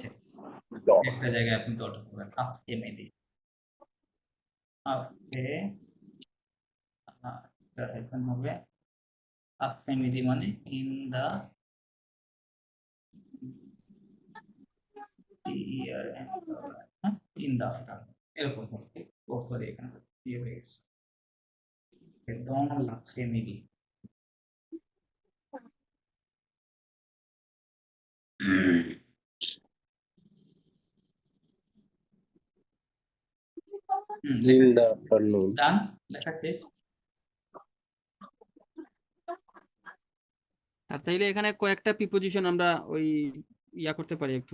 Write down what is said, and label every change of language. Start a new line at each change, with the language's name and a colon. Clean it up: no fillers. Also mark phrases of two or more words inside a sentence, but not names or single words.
Bangla: একটা জায়গায় আপনি দটা করবেন,
French: après midi,
Bangla: আফকে, এখন হবে
French: après midi
Bangla: মানে
English: in the year, in the afternoon,
Bangla: এরকম হবে। ওপরে এখানে দিয়ে হয়ে গেছে,
French: dans l'après-midi।
English: in the afternoon
Bangla: ডান, লেখা শেষ। আর তাইলে এখানে কয়েকটা প্রিপোজিশন আমরা ওই ইয়া করতে পারি একটু।